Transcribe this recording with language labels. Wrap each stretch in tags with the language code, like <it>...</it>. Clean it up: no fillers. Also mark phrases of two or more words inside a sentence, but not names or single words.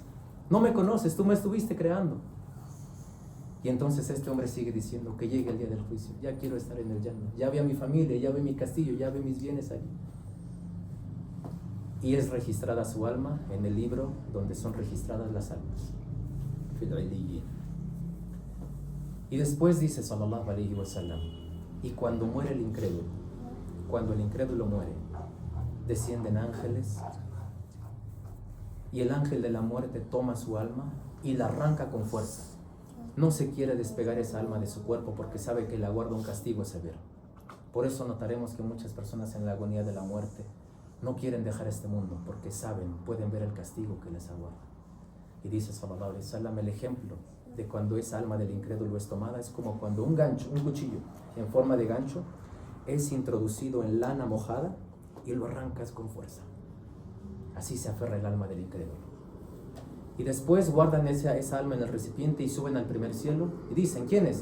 <es>No me conoces, tú me estuviste creando. Y entonces este hombre sigue diciendo: que llegue el día del juicio, ya quiero estar en el Jannah, ya vi a mi familia, ya vi mi castillo, ya vi mis bienes allí. Y es registrada su alma en el libro donde son registradas las almas. Y después dice</es> <ar>صلى الله عليه وسلم:</ar> <es>y cuando muere el incrédulo, cuando el incrédulo muere, descienden ángeles y el ángel de la muerte toma su alma y la arranca con fuerza. No se quiere despegar esa alma de su cuerpo porque sabe que le aguarda un castigo severo. Por eso notaremos que muchas personas en la agonía de la muerte no quieren dejar este mundo porque saben, pueden ver el castigo que les aguarda. Y dice</es> <ar>صلى الله عليه وسلم,</ar> <es>el ejemplo de cuando esa alma del incrédulo es tomada es como cuando un gancho, un cuchillo en forma de gancho es introducido en lana mojada y lo arrancas con fuerza. Así se aferra el alma del incrédulo. Y después guardan esa alma en el recipiente y suben al primer cielo y dicen, ¿quién es?</es>